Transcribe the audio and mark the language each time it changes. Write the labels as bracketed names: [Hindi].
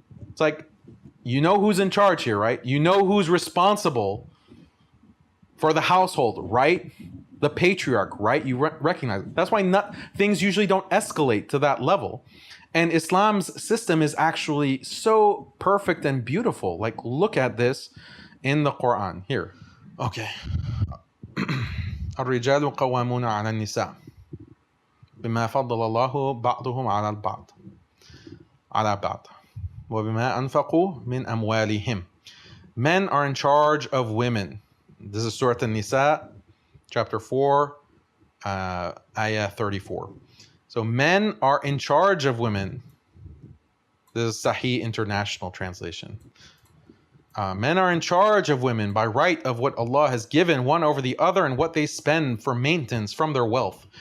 [English] It's like, you know who's in charge here, right? You know who's responsible for the household, right? The patriarch, right? You recognize it. That's why things usually don't escalate to that level. And Islam's system is actually so perfect and beautiful. Like, look at this in the Quran. Here. Okay. [Arabic] الرجال قوامون على النساء بما فضل الله بعضهم على بعض وبما أنفقوا من أموالهم. [English] Men are in charge of women. This is Surah An-Nisa, chapter 4, ayah 34. So men are in charge of women. This is Sahih International Translation. Men are in charge of women by right of what Allah has given one over the other and what they spend for maintenance from their wealth.